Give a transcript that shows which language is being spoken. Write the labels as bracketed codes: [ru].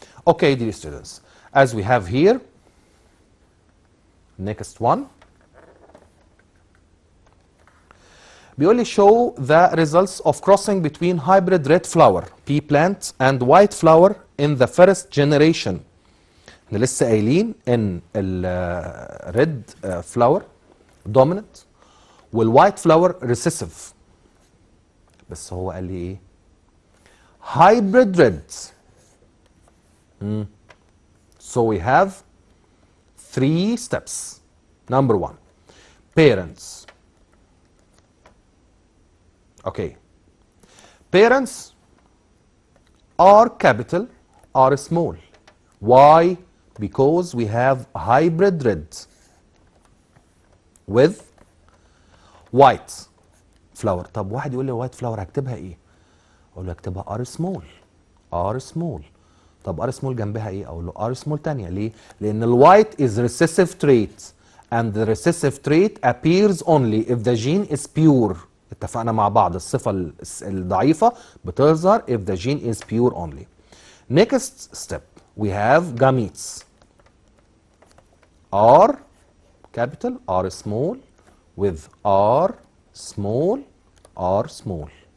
[en] Okay, dear students, as we have here, next one. [ar] بيقول لي [en] show the results of crossing between hybrid red flower pea plant and white flower in the first generation. [ar] احنا لسه قايلين ان ال [en] red flower dominant [ar] والوايت [en] flower recessive. [ar] بس هو قال لي ايه؟ [en] hybrid red. So we have three steps. Number one, parents. Okay. Parents are capital, are small. Why? Because we have hybrid red with white flower. [ar] طب واحد يقول لي [en] white flower [ar] هكتبها ايه؟ اقول له اكتبها R small. [en] R small. [ar] طب R small جنبها ايه؟ اقول له R small تانية. ليه؟ لأن الوايت [en] is recessive trait and the recessive trait appears only if the gene is pure. [ar] اتفقنا مع بعض الصفة الضعيفة بتظهر [en] if the gene is pure only. Next step we have gametes. R capital, R small with R small, R small.